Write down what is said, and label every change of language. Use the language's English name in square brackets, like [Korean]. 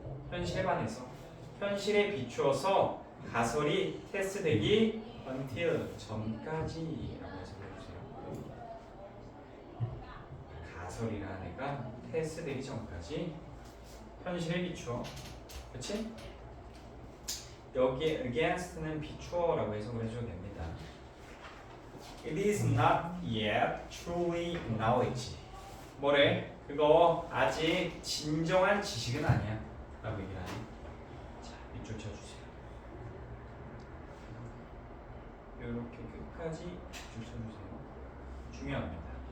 [Korean] 현실에 반해서 현실에 비추어서 가설이 테스트되기 until 전까지라고 해서 해주세요. 가설이라는 애가 테스트되기 전까지 현실에 비추어. 그렇지? 여기에 against는 비추어라고 해석을 해줘도 됩니다. [English] It is not yet truly knowledge. [Korean] 뭐래? 그거 아직 진정한 지식은 아니야 라고 얘기를 하네. 자, 밑줄 쳐주세요. 이렇게 끝까지 밑줄 쳐주세요. 중요합니다.